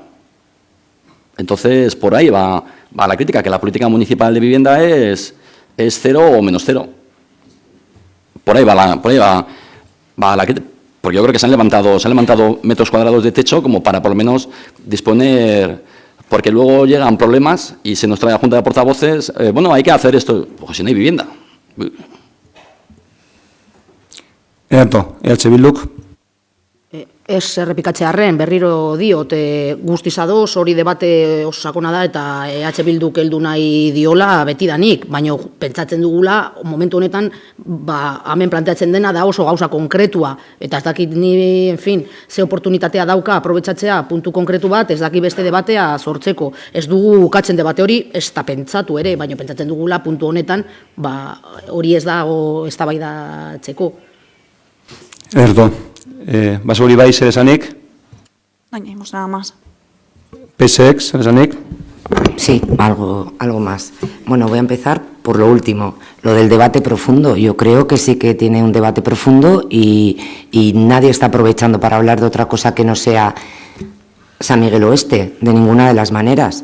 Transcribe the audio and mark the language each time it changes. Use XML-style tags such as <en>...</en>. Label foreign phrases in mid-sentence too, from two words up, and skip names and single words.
<es>Entonces, por ahí va la crítica, que la política municipal de vivienda es 0 o menos 0. Por ahí va la crítica. Porque yo creo que se han levantado metros cuadrados de techo como para por lo menos disponer. Porque luego llegan problemas y se nos trae a la Junta de Portavoces, bueno, hay que hacer esto, porque si no hay vivienda.</es> <eu>Bilduk. Ez errepikatzearren, berriro diot, guztiz ados, hori debate oso sakona da, eta Bilduk heldu nahi diola betidanik, baina pentsatzen dugula, momentu honetan, hemen planteatzen dena da oso gauza konkretua, eta ez dakit ni,</eu> <es>en fin,</es> <eu>ze oportunitatea dauka aprobetxatzea puntu konkretu bat, ez daki beste debatea sortzeko. Ez dugu ukatzen debate hori, ez da pentsatu ere, baina pentsatzen dugula puntu honetan, hori ez dago eztabaidatzeko. Erdo. Basuri bai, zer esanik?</eu> <es>No añadimos nada más.</es> <eu>PSX, zer esanik?</eu> <es>Sí, algo más. Bueno, voy a empezar por lo último, lo del debate profundo. Yo creo que sí que tiene un debate profundo y nadie está aprovechando para hablar de otra cosa que no sea San Miguel Oeste, de ninguna de las maneras.</es>